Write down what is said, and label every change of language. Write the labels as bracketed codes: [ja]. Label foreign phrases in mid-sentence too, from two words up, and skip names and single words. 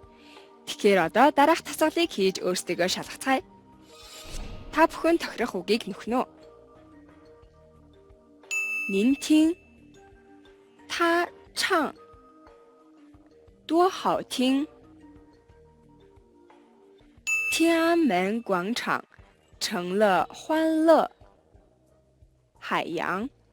[mn] Тэгэхээр одоо дараах тасгалыг хийж өөрсдөө шалгацгаая. Та бүхэн тохирох үгийг нөхнө. [zh] 您听，他唱，多好听！天安门广场成了欢乐海洋。